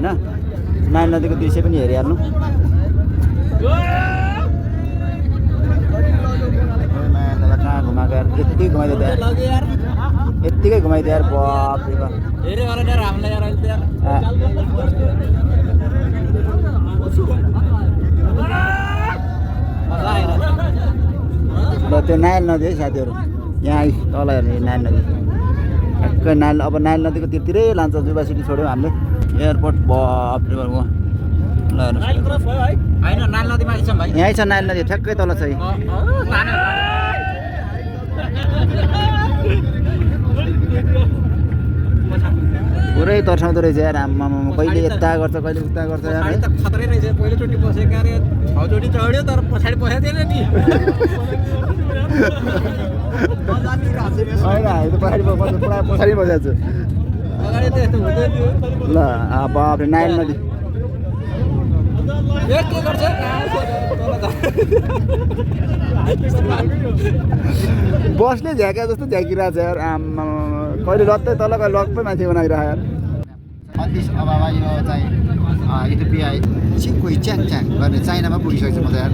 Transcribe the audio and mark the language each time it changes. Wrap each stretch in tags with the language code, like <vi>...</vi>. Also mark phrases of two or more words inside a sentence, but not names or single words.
<ne>नाइल नदीको दृश्य पनि हेरिहाल्नु। कहाँ घुमाएको यार यत्तिकै घुमाइदियो यार यत्तिकै घुमाइदियो यार बाप रे बाप। ल त्यो नाइल नदी है साथीहरू। यहाँ तल हेर्ने नाइल नदी ठ्याक्कै नाइल। अब नाइल नदीको तिरतिरै लान्छ जुबा सिटी छोड्यौँ हामीले एयरपोर्ट बाप रे बाप। ल यहीँ छ नाइल नदी ठ्याक्कै तल छ। पुरै तर्साउँदो रहेछ यार आम्मामा। कहिले यता गर्छ कहिले उता गर्छ यार है। खतरै रहेछ। पहिलोचोटि बसेको अरे 6 चोटि चढ्यो तर पछाडि बसेको थिएन नि। होइन हामी त पछाडि बसेको छु। अगाडि त यस्तो हुँदैन थियो। ल बाप रे नाइल नदी के गर्छ बसले झ्याका जस्तो झ्याकिरहेको छ यार आम्मा। कहिले लत्तै तल कहिले लक्कै माथि बनाइरहेको यार। अति अब यो चाहिँ इथियोपिया चिङ्कुई च्याङ गर्ने चाइनामा पुगिसकेको छु म त यार।</ne>